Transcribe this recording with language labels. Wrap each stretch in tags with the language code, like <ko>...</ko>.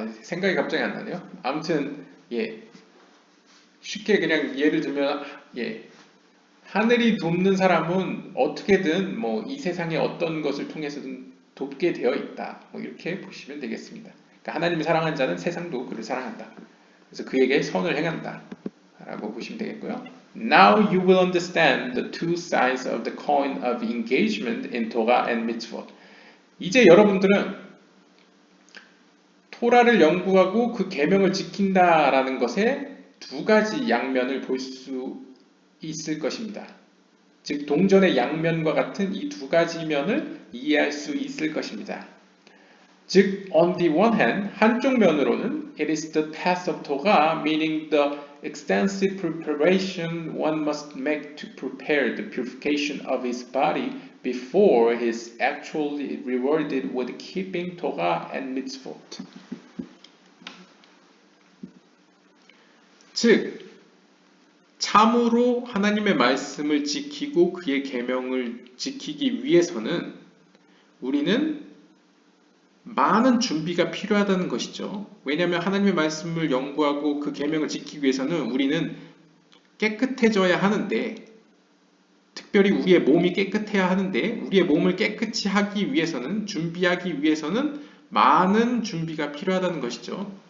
<ko>생각이 갑자기 안 나네요. 아무튼 쉽게 그냥 예를 들면 하늘이 돕는 사람은 어떻게든 이 세상의 어떤 것을 통해서든 돕게 되어 있다. 이렇게 보시면 되겠습니다. 그러니까 하나님이 사랑하는 자는 세상도 그를 사랑한다. 그래서 그에게 선을 행한다. 라고 보시면 되겠고요.</ko> <en>Now you will understand the two sides of the coin of engagement in Torah and mitzvot.</en> <ko>이제 여러분들은 토라를 연구하고 그 계명을 지킨다라는 것의 두 가지 양면을 볼 수 있을 것입니다. 즉 동전의 양면과 같은 이 두 가지 면을 이해할 수 있을 것입니다.</ko> <en>즉 on the one hand,</en> <ko>한쪽 면으로는</ko> <en>it is the task of Torah, meaning the extensive preparation one must make to prepare the purification of his body before he is actually rewarded with keeping Torah and mitzvot.</en> <ko>즉 참으로 하나님의 말씀을 지키고 그의 계명을 지키기 위해서는 우리는 많은 준비가 필요하다는 것이죠. 왜냐하면 하나님의 말씀을 연구하고 그 계명을 지키기 위해서는 우리는 깨끗해져야 하는데, 특별히 우리의 몸이 깨끗해야 하는데, 우리의 몸을 깨끗이 하기 위해서는, 준비하기 위해서는 많은 준비가 필요하다는 것이죠.</ko>